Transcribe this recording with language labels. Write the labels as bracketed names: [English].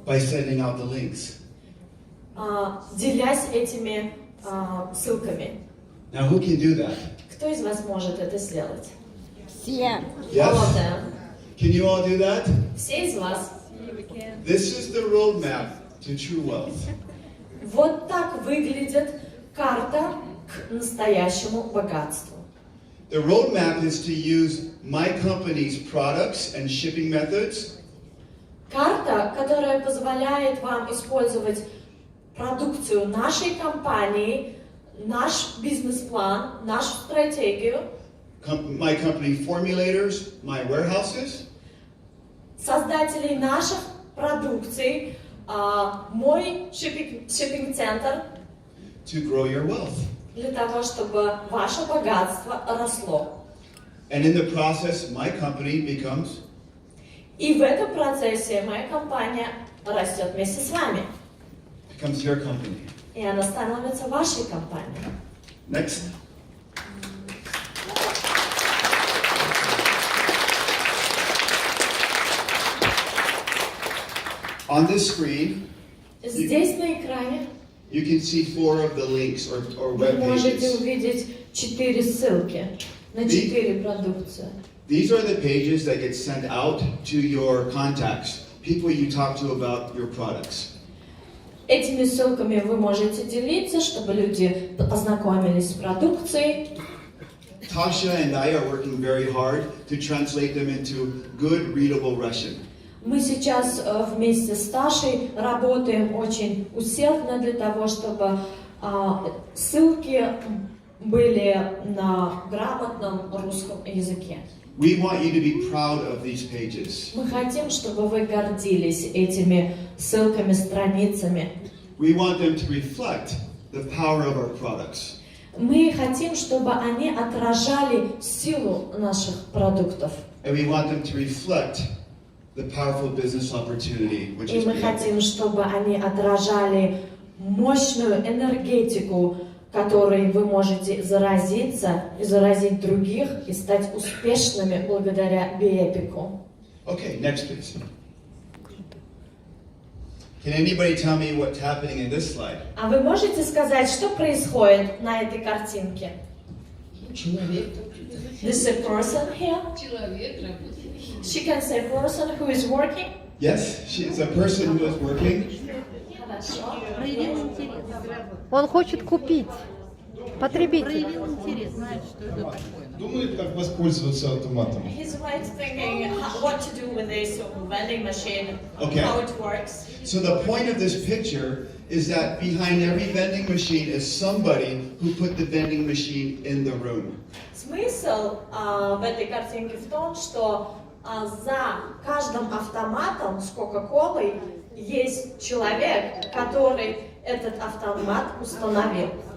[English] By sending out the links. [Russian] делясь этими ссылками. [English] Now, who can do that? [Russian] Кто из вас может это сделать? Все. [English] Yes? All of them. Can you all do that? [Russian] Все из вас. [English] This is the roadmap to true wealth. [Russian] Вот так выглядит карта к настоящему богатству. [English] The roadmap is to use my company's products and shipping methods [Russian] Карта, которая позволяет вам использовать продукцию нашей компании, наш бизнес-план, нашу стратегию, [English] my company formulators, my warehouses, [Russian] создателей наших продукций, мой шиппинг-центр, [English] to grow your wealth. [Russian] для того, чтобы ваше богатство росло. [English] And in the process, my company becomes [Russian] И в этом процессе моя компания растет вместе с вами. [English] your company. [Russian] И она становится вашей компанией. [English] Next. On this screen, [Russian] Здесь на экране [English] you can see 4 of the links or [Russian] вы [English] web [Russian] можете [English] pages. [Russian] увидеть 4 ссылки на 4 продукции. [English] These are the pages that get sent out to your contacts, people you talk to about your products. [Russian] Этими ссылками вы можете делиться, чтобы люди познакомились с продукцией. [English] Tasha and I are working very hard to translate them into good, readable Russian. [Russian] Мы сейчас вместе с Ташей работаем очень усердно для того, чтобы ссылки были на грамотном русском языке. [English] We want you to be proud of these pages. [Russian] Мы хотим, чтобы вы гордились этими ссылками, страницами. [English] We want them to reflect the power of our products. [Russian] Мы хотим, чтобы они отражали силу наших продуктов. [English] And we want them to reflect the powerful business opportunity, which [Russian] И [English] is [Russian] мы [English] Bepic. [Russian] хотим, чтобы они отражали мощную энергетику, которой вы можете заразиться и заразить других и стать успешными благодаря Bepic. [English] Okay, next please. Can anybody tell me what's happening in this slide? [Russian] А вы можете сказать, что происходит на этой картинке? Человек. [English] This is a person here. [Russian] Человек работает. [English] She can say person who is working. Yes, it's a person who is working. [Russian] Он хочет купить. Потребитель. Думает, как воспользоваться автоматом. [English] He's right thinking what to do with this vending machine, Okay. how it works. So the point of this picture is that behind every vending machine is somebody who put the vending machine in the room. [Russian] Смысл в этой картинке в том, что за каждым автоматом с Кока-Колой есть человек, который этот автомат установил.